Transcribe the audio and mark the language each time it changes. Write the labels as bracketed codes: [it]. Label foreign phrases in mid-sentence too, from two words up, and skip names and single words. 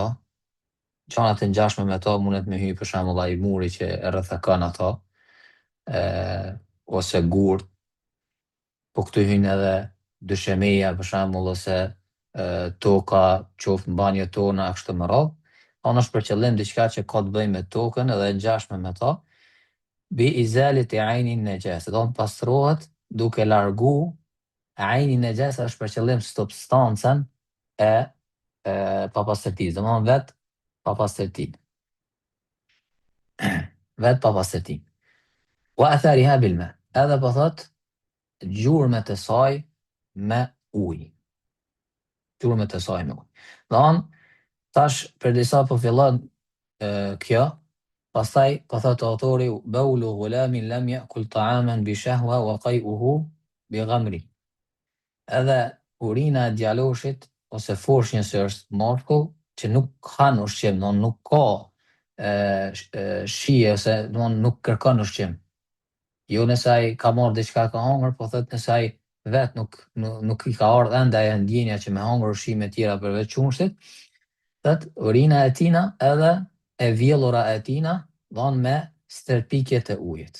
[sq] Gjanat e ngjashme me to mundet me hy për shembull ai muri që e rrethakon ato, ose gurt, po këtu hynë edhe dyshemeja për shembull, ose toka, qoftë mbanjët tona kështu me radhë. Është për qëllim diçka që ka të bëjë me tokën edhe e ngjashme me to. [ar] بإزالة عين النجاسة, [sq] pastrohet duke largu [ar] عين النجاسة, [sq] është për qëllim substancën e papastërtisë, vetë papastërtinë. Vetë papastërtinë. [ar] وأثرها بالماء, [sq] edhe po thot gjurmët e saj me ujë. Gjurmët e saj me ujë. Tash për disa po fillon kjo, pastaj po thot autori: [ar] بول غلام لم يأكل طعاما بشهوة وقيئه بغمر. [sq] Edhe urina e djaloshit ose foshnjës që është mashkull, që nuk han ushqim, nuk ka shije, ose nuk kërkon ushqim. Jo nëse ai ka marrë diçka ka hangër, po thot nëse ai vetë nuk i ka ardhur ende ajo ndjenja që me hangër ushqime tjera përveç qumshtit, thot urina e tina edhe e vjellura e tina me stërpikjet e ujit.